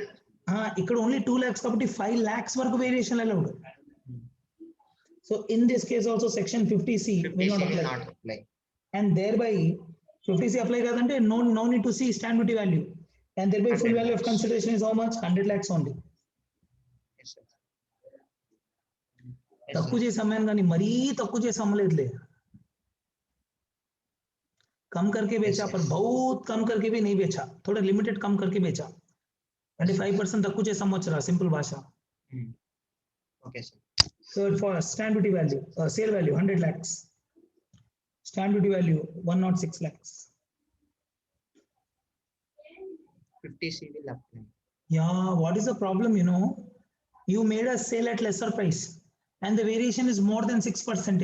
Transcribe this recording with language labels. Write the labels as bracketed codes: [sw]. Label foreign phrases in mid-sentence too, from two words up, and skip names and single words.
[te] ఇక్కడ ఓన్లీ 2 lakhs కాబట్టి 5 lakhs వరకు [en] variation allowed. So in this case also section 50C will not apply. And thereby 50C apply కాదంటే no need to see stamp duty value. And thereby full value of consideration is how much? 100 lakhs only. Yes, sir. [te] తక్కువ చేసి అమ్మాను కానీ మరీ తక్కువ చేసి అమ్మలేదులే. [hi] कम करके बेचा पर बहुत कम करके भी नहीं बेचा, थोड़ा लिमिटेड कम करके बेचा. [te] అంటే 5% తక్కువ చేసి అమ్మొచ్చురా సింపుల్ భాష. [en] Okay, sir. So for stamp duty value, sale value 100 lakhs. Stamp duty value 106 lakhs. 50C will apply. Yeah, what is the problem? You made a sale at lesser price and the variation is more than 6%.